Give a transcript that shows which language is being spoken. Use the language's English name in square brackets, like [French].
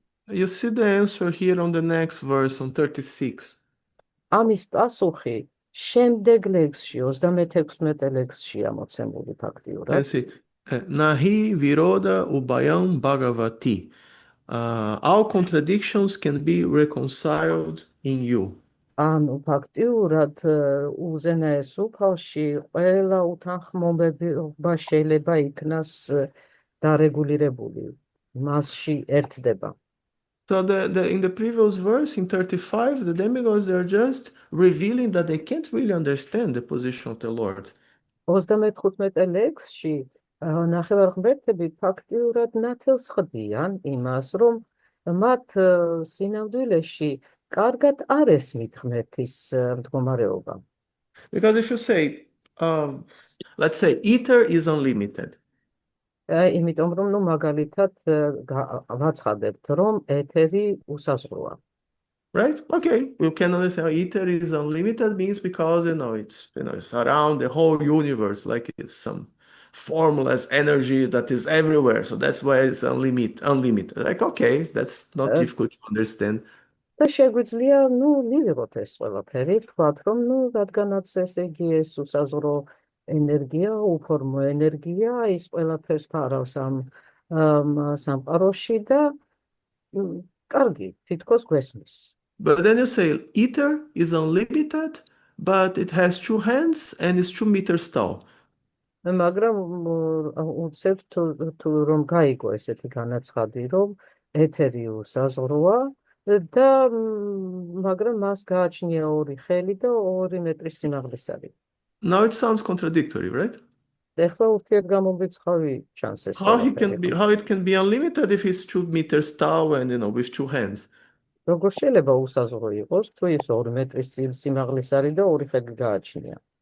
[English] You see the answer here on the next verse on 36. [Georgian] ამის პასუხი შემდეგ ლექსში 36 ლექსშია მოცემული [English] Can [Georgian] ფაქტიურად. [Sanskrit] see. Nahi viroda ubayam bhagavati. [English] All contradictions can be reconciled in you. [Georgian] ანუ ფაქტიურად უზენაეს უფალში ყველა უთანხმოება შეიძლება იქნას დარეგულირებული, მასში ერთდება. [English] So in the previous verse, in 35, the demigods are just revealing that they can't really understand the position of the Lord. [Georgian] 35 ლექსში ნახევარღმერთები ფაქტიურად ნათელს ხდიან იმას, რომ მათ სინამდვილეში კარგად არ ესმით ღმერთის მდგომარეობა. [English] Because if you say, let's say, ether is unlimited, [Georgian] იმიტომ რომ ნუ მაგალითად ვაცხადებთ, რომ ეთერი უსაზღვროა. [English] right? Okay, you can understand ether is unlimited means because it's around the whole universe, like it's some formless energy that is everywhere. So that's why it's unlimited. Like, okay, that's not difficult to understand. [Georgian] და შეგვიძლია ნუ მივიღოთ ეს ყველაფერი, ვთქვათ, რომ ნუ რადგანაც ესე იგი ეს უსაზღვრო ენერგია, უფორმო ენერგია, ის ყველაფერს ფარავს ამ სამყაროში და კარგი, თითქოს გვესმის. [English] But then you say ether is unlimited, but it has 2 hands and is 2 meters tall. [Georgian] მაგრამ უცებ თუ რომ გაიგო ესეთი განაცხადი, რომ ეთერი უსაზღვროა და მაგრამ მას გააჩნია 2 ხელი და 2 მეტრის სიმაღლის არის. [English] Now it sounds contradictory, right? [Georgian] ეხლა ურთიერთგამორიცხავი ჩანს ეს. [English] How it can be unlimited if it's 2 meters tall and with 2 hands? [Georgian] როგორ შეიძლება უსაზღვრო იყოს, თუ ის 2 მეტრის სიმაღლის არის და 2 ხელი გააჩნია?